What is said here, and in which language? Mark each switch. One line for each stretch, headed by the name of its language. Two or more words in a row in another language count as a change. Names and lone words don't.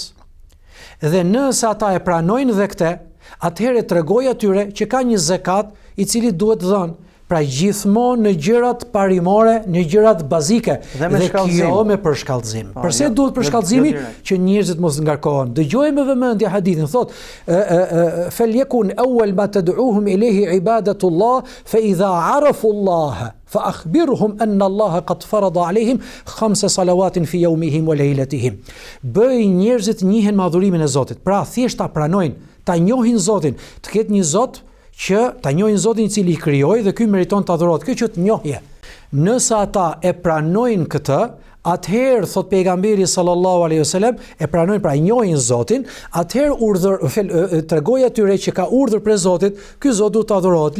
Albanian: Dhe nëse ata e pranojnë dhe këtë, atëherë tregoj atyre që ka një zakat i cili duhet dhënë. Pra gjithmonë në gjërat parimore, në gjërat bazike dhe kjo me përshkallëzim. Përse duhet përshkallëzimi? Që njerëzit mos ngarkohen. Dëgjoj me vëmendje hadithin, thot:
Arabic: "فليكن أول ما تدعوهم إليه عبادة الله فإذا عرفوا الله فأخبرهم أن الله قد فرض عليهم خمس صلوات في يومهم وليلتهم."
Albanian: Bëj njerëzit njihen madhurimin e Zotit. Pra thjesht ta pranojnë, ta njohin Zotin, të ketë një Zot që ta njohin Zotin i cili i krijoi dhe ky meriton të adhurohet. Kjo që të njohje. Nëse ata e pranojnë këtë, atëherë thot pejgamberi
Arabic: صلى الله عليه وسلم,
Albanian: e pranojnë, pra njohin Zotin, atëherë tregoj atyre që ka urdhër për Zotit, ky Zot duhet të adhurohet.